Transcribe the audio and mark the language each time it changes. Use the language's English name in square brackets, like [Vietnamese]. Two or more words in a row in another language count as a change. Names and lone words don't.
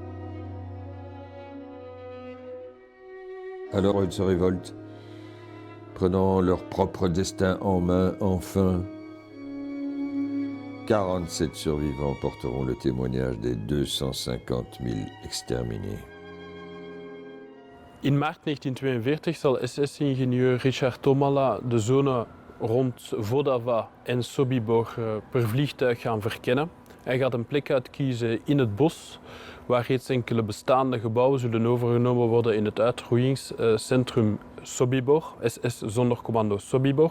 [French] Alors ils se révoltent, prenant leur propre destin en main enfin. 47 survivants porteront le témoignage des 250 000 exterminés. [Dutch] In maart 1942 zal SS-ingenieur Richard Tomala de zone rond Vodava en Sobibor per vliegtuig gaan verkennen. Hij gaat een plek uitkiezen in het bos, waar reeds enkele bestaande gebouwen zullen overgenomen worden in het uitroeiingscentrum Sobibor, SS-zondercommando Sobibor.